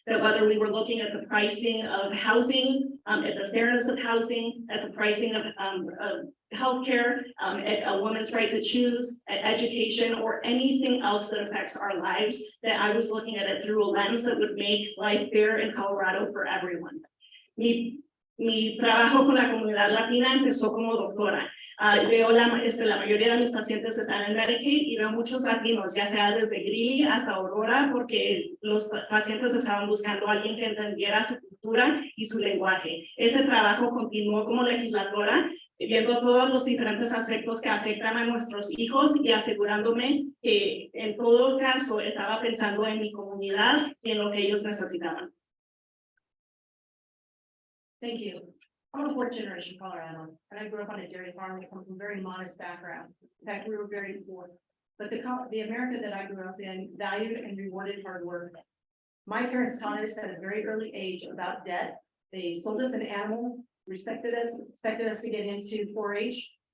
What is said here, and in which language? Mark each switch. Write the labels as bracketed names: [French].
[English] That whether we were looking at the pricing of housing, at the fairness of housing, at the pricing of healthcare, at a woman's right to choose, at education, or anything else that affects our lives, that I was looking at it through a lens that would make life fair in Colorado for everyone. [Spanish] Mi trabajo con la comunidad latina empezó como doctora. Veo la mayoría de mis pacientes están en Medicaid y veo muchos latinos, ya sea desde Greeley hasta Aurora, porque los pacientes estaban buscando a alguien que entendiera su cultura y su lenguaje. Ese trabajo continuó como legisladora, viendo todos los diferentes aspectos que afectan a nuestros hijos y asegurándome que en todo caso estaba pensando en mi comunidad y en lo que ellos necesitaban. [English] Thank you. I'm a fourth generation Colorado, and I grew up on a dairy farm. I come from a very modest background. In fact, we were very poor. But the America that I grew up in valued and rewarded hard work. My parents taught us at a very early age about debt. They sold us an animal, respected us, expected us to get into 4-H.